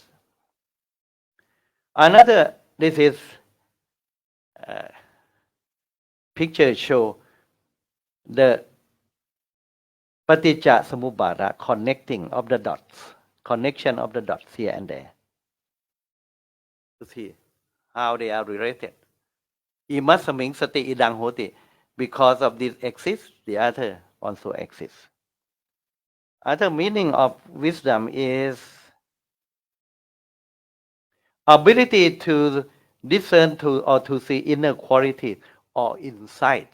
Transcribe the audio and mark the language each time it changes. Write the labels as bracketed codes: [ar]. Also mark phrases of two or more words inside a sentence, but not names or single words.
[en] Another, this is picture show the [pi] Paticca Samuppada [en] connecting of the dots, connection of the dots here and there. To see how they are related. [pi] Imasaming sati idang hoti. [en] Because of this exists, the other also exists. Other meaning of wisdom is ability to discern to or to see inner quality or insight.